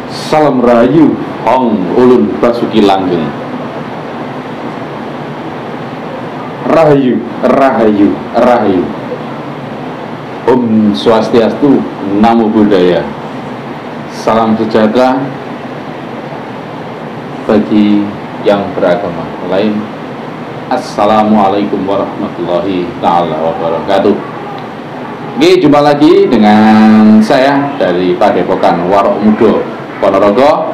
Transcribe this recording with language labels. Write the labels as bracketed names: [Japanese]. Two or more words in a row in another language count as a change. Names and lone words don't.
[Javanese] Salam rahayu Hong ulun basuki langgeng. Rahayu, rahayu, rahayu. [Indonesian] Om Swastiastu, Namo Buddhaya. Salam sejahtera bagi yang beragama lain. [Arabic] السلام عليكم ورحمة الله تعالى وبركاته. [Indonesian] Oke, jumpa lagi dengan saya dari Padepokan Warok Mudo Ponorogo.